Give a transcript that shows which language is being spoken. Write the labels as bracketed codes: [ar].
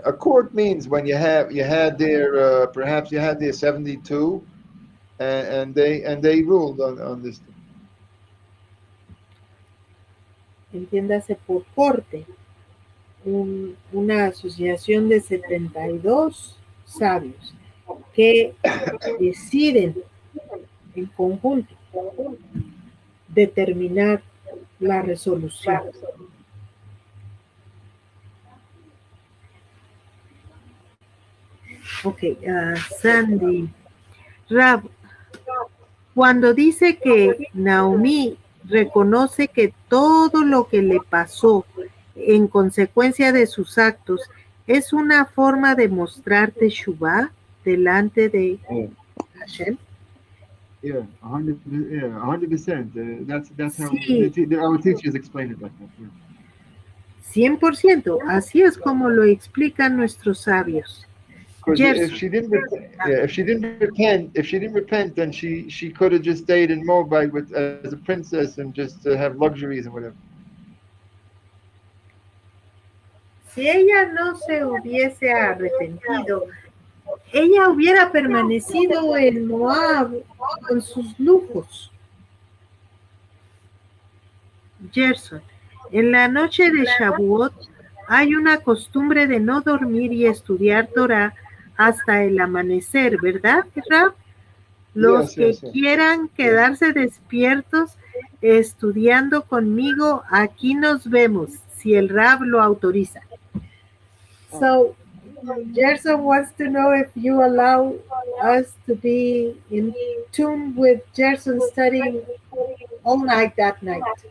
[en] A court means when you had their perhaps you had their 72, and they ruled on this thing. [es] Entiéndase por corte, una asociación de 72 sabios que deciden en conjunto determinar la resolución. Ok, Sandy. Rab, cuando dice que Naomi reconoce que todo lo que le pasó en consecuencia de sus actos es una forma de mostrar Teshuvah delante de Hashem. [en] Yeah, 100%. That's how our teachers explain it like that. Yeah. 100%. [es] Así es como lo explican nuestros sabios. [en] If she didn't repent, then she could have just stayed in Moabite as a princess and just have luxuries and whatever. [es] Si ella no se hubiese arrepentido, ella hubiera permanecido en Moab con sus lujos. Gerson, en la noche de Shavuot hay una costumbre de no dormir y estudiar Torah hasta el amanecer, ¿verdad, Rab? Los que quieran quedarse despiertos estudiando conmigo, aquí nos vemos, si el Rab lo autoriza. [en] So, Gerson wants to know if you allow us to be in tune with Gerson studying all night that night.